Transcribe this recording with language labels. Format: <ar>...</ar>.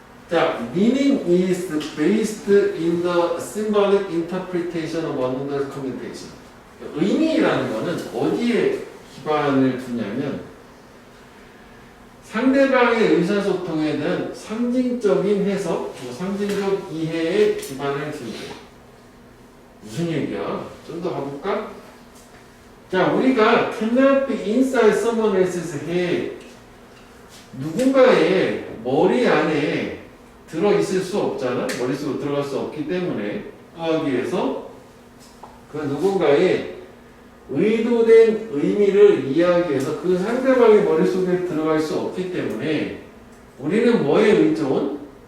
<ko>자,</ko> <en>meaning is based in the symbolic interpretation of another's communication.</en> <ko>의미라는 거는 어디에 기반을 두냐면 상대방의 의사소통에 대한 상징적인 해석, 상징적 이해에 기반을 둔다. 무슨 얘기야? 좀 더 가볼까? 자, 우리가</ko> <en>cannot be inside someone else's head.</en> <ko>누군가의 머리 안에 들어있을 수 없잖아. 머릿속으로 들어갈 수 없기 때문에 하기 위해서 그 누군가의 의도된 의미를 이해하기 위해서 그 상대방의 머릿속에 들어갈 수 없기 때문에 우리는 뭐에 의존?</ko>